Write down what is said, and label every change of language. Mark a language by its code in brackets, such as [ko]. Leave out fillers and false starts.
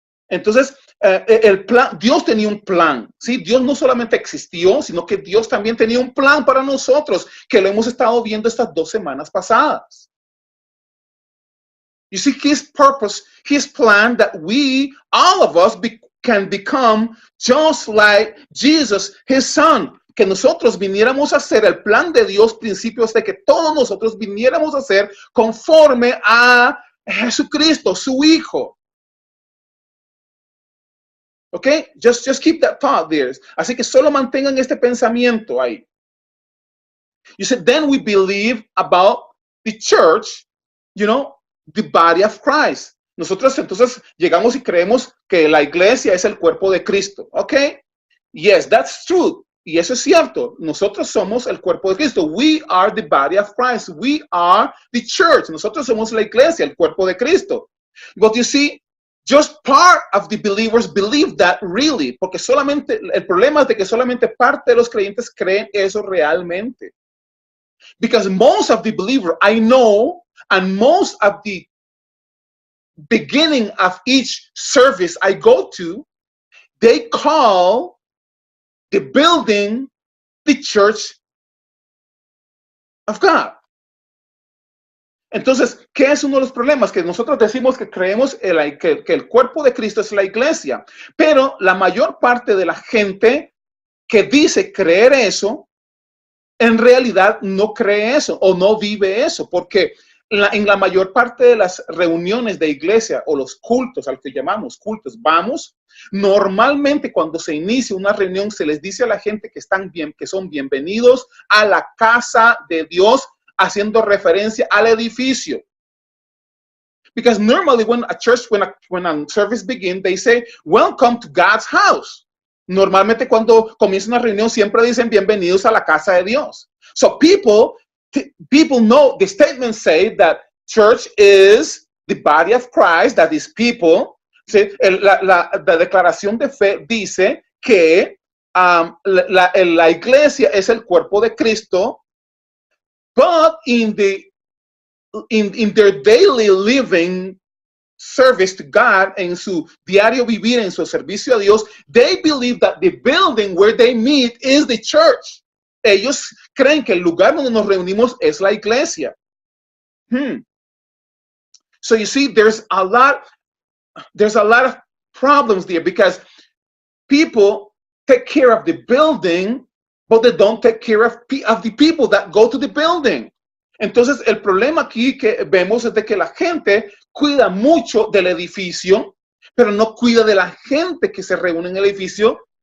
[es] Entonces, el plan, Dios tenía un plan, ¿sí? Dios no solamente existió, sino que Dios también tenía un plan para nosotros, que lo hemos estado viendo estas 2 semanas pasadas. [en] You see, His purpose, His plan, that we, all of us, can become just like Jesus, His Son. [es] Que nosotros viniéramos a hacer el plan de Dios, principios de que todos nosotros viniéramos a hacer conforme a Jesucristo, su Hijo. [en] Okay, just keep that thought there. [es] Así que solo mantengan este pensamiento ahí. [en] You said, then we believe about the church, you know, the body of Christ. [es] Nosotros entonces llegamos y creemos que la iglesia es el cuerpo de Cristo. [en] Okay, yes, that's true. [es] Y eso es cierto. Nosotros somos el cuerpo de Cristo. [en] We are the body of Christ. We are the church. [es] Nosotros somos la iglesia, el cuerpo de Cristo. [en] But you see, just part of the believers believe that really, [es] porque solamente, el problema es de que solamente parte de los creyentes creen eso realmente. [en] Because most of the believers I know, and most of the beginning of each service I go to, they call the building the church of God. [es] Entonces, ¿qué es uno de los problemas? Que nosotros decimos que creemos que el cuerpo de Cristo es la iglesia, pero la mayor parte de la gente que dice creer eso, en realidad no cree eso o no vive eso, porque en la mayor parte de las reuniones de iglesia o los cultos, al que llamamos cultos, normalmente cuando se inicia una reunión se les dice a la gente que son bienvenidos a la casa de Dios, haciendo referencia al edificio. [en] Because normally when a service begins, they say, welcome to God's house. [es] Normalmente cuando comienza una reunión siempre dicen bienvenidos a la casa de Dios. [en] So people know, the statements say that church is the body of Christ, that is people. [es] ¿Sí? La declaración de fe dice que la iglesia es el cuerpo de Cristo, [en] but in their daily living service to God, [es] en su diario vivir, en su servicio a Dios, [en] they believe that the building where they meet is the church. [es] Ellos creen que el lugar donde nos reunimos es la iglesia. [en] So you see, there's a lot of problems there because people take care of the building, but they don't take care of the people that go to the building. [es] Entonces, el problema aquí que vemos es de que la gente cuida mucho del edificio, pero no cuida de la gente que se reúne en el edificio.